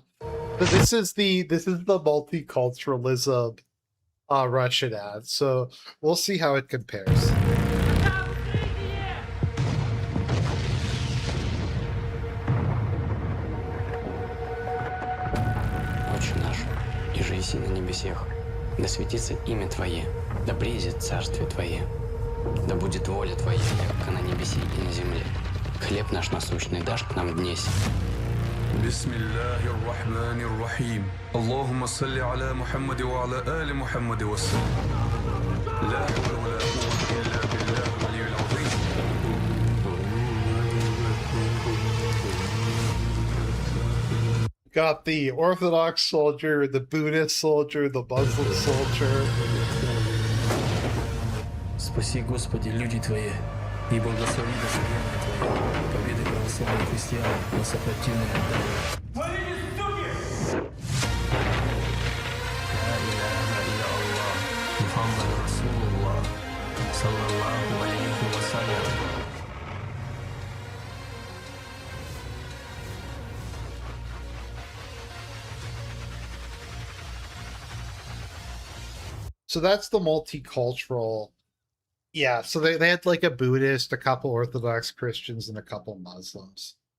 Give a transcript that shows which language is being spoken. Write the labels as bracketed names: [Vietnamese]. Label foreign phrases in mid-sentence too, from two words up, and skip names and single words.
[English] But this is the multiculturalism Russian ad. So we'll see how it compares. [Church Slavic] Отче наш, иже еси на небесех, да светится имя Твое, да приидет царствие Твое, да будет воля Твоя, как на небеси и на земле. Хлеб наш насущный дашь к нам днесь. [Arabic] بسم الله الرحمن الرحيم اللهم صل على محمد وعلى آل محمد وسلم لا حول ولا قوة إلا بالله العلي العظيم. [English] Got the Orthodox soldier, the Buddhist soldier, the Muslim soldier. [Church Slavic] Спаси, Господи, люди Твои, и благослови достояние Твое, победы православных христиан на сопротивные отдали. [Arabic] لا إله إلا الله محمد رسول الله صلى الله عليه وسلم. [English] So that's the multicultural. Yeah, so they had like a Buddhist, a couple Orthodox Christians, and a couple Muslims.